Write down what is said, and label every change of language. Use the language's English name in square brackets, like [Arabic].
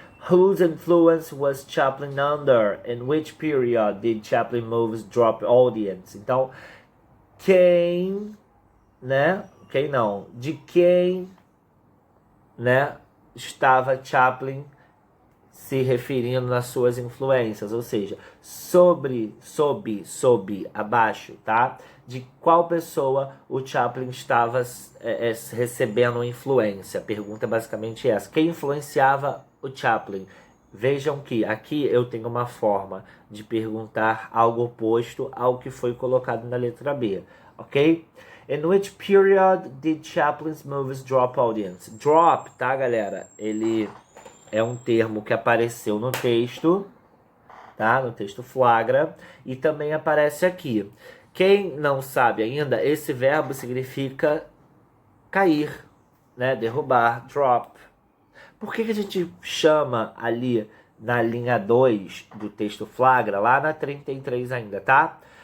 [English] Whose influence was Chaplin under? In which period did Chaplin movies drop audience? [Portuguese] Então, quem, né? Quem não? De quem, né, estava Chaplin se referindo nas suas influências, ou seja, sob, abaixo, tá? De qual pessoa o Chaplin estava recebendo influência? A pergunta é basicamente essa. Quem influenciava o Chaplin? Vejam que aqui eu tenho uma forma de perguntar algo oposto ao que foi colocado na letra B, ok? [English] In which period did Chaplin's movies drop audience? [Portuguese] Drop, tá, galera? Ele é um termo que apareceu no texto, tá? No texto flagra, e também aparece aqui. Quem não sabe ainda, esse verbo significa cair, né? Derrubar, drop. Por que a gente chama ali na linha 2 do texto flagra, lá na 33 ainda, tá?